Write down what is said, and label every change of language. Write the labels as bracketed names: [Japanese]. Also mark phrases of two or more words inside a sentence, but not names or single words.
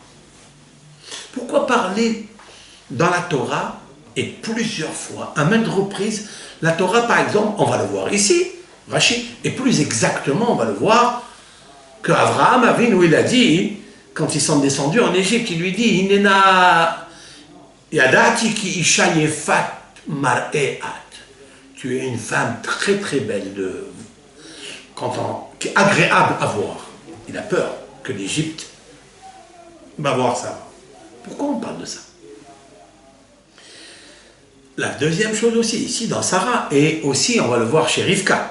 [French] Pourquoi parler dans la Torah, et plusieurs fois, à maintes reprises, la Torah, par exemple, on va le voir ici, Rashi, et plus exactement, on va le voir, que Abraham Avinu, il a dit, quand ils sont descendus en Égypte, il lui dit, [Hebrew] הנה נא ידעתי כי אשה יפת מראה את. [French] Tu es une femme très très belle, qui est agréable à voir. Il a peur que l'Égypte va voir ça. Pourquoi on parle de ça? La deuxième chose aussi, ici dans Sarah, et aussi on va le voir chez Rivka.